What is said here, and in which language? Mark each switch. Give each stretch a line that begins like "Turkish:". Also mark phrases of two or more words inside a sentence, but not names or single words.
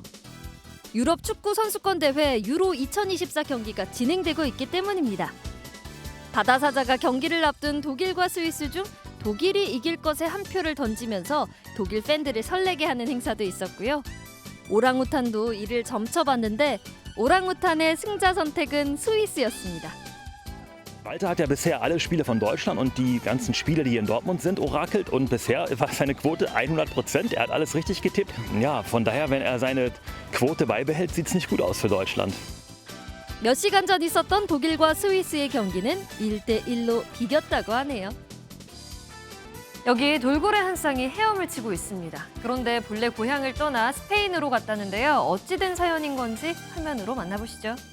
Korean: 유럽 축구 선수권 대회 유로 2024 경기가 진행되고 있기 때문입니다. 바다사자가 경기를 앞둔 독일과 스위스 중 독일이 이길 것에 한 표를 던지면서 독일 팬들을 설레게 하는 행사도 있었고요. 오랑우탄도 이를 점쳐봤는데 오랑우탄의 승자 선택은 스위스였습니다.
German: Walter hat ja bisher alle Spiele von Deutschland und die ganzen Spiele, die hier in Dortmund sind, orakelt. Und bisher war seine Quote 100%. Er hat alles richtig getippt. Ja, von daher, wenn er seine Quote beibehält, sieht es nicht gut aus für Deutschland.
Korean: 몇 시간 전 있었던 독일과 스위스의 경기는 1대1로 비겼다고 하네요. 여기 돌고래 한 쌍이 헤엄을 치고 있습니다. 그런데 본래 고향을 떠나 스페인으로 갔다는데요. 어찌된 사연인 건지 화면으로 만나보시죠.